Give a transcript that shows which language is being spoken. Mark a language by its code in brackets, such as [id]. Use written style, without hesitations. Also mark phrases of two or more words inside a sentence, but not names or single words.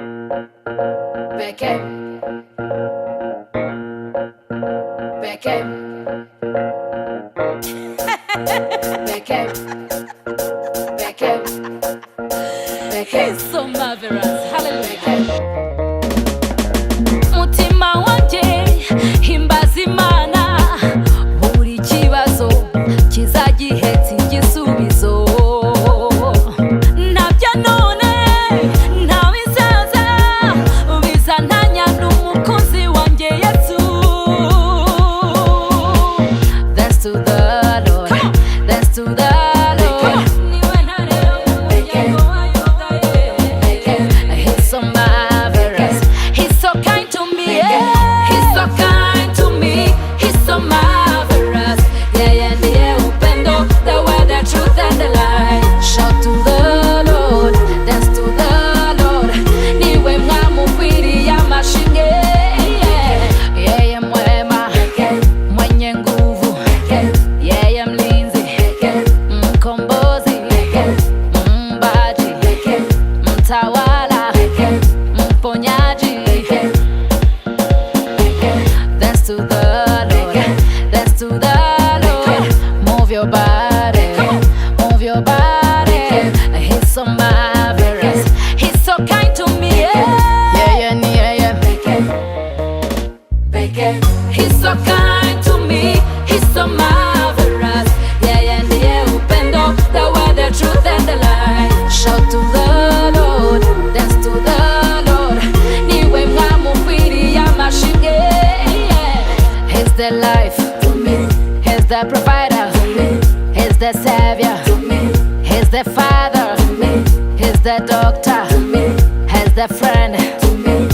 [en] Peke, peke, peke, peke, peke. He's so marvelous. Hallelujah. [rw] Mutima wanje himbaza Imana, buri kibazo kizagihetse igisubizo. Ntabya none nta bizaza bizantanya n'umukunzi wanjye Yesu. [en] Dance to the Lord, dance to the Lord. [rw] Niwe ntare y'umuryango wa Yuda ye. [en] He's so marvelous, he's so kind to me, yeah. He's so kind to me, he's so marvelous. [sw] Yeye ndiye upendo, [en] the way, the truth and the light. Shout to the Lord, dance to the Lord. [rw] Niwe mwamukwiriye amashimwe, yeah. [sw] Yeye mwema, mwenye nguvu, yeye mlinzi, mkombozi, mbaji, mtawala, mponyaji. [en] Dance to the Lord, dance to the Lord. Move your body, move your body. He's so marvelous, he's so kind to me, yeah. Yeah, yeah, yeah. He's so kind to me, he's so marvelous. Yeah, [sw] ndiye upendo, [en] the way, the truth and the light. Shout to the Lord, dance to the Lord. [rw] Niwe mwamukwiriye amashimwe, yeah. [en] He's the life to me, he's the provider to me, he's the savior to me, he's the father to me, he's the doctor to me, he's the friend to me.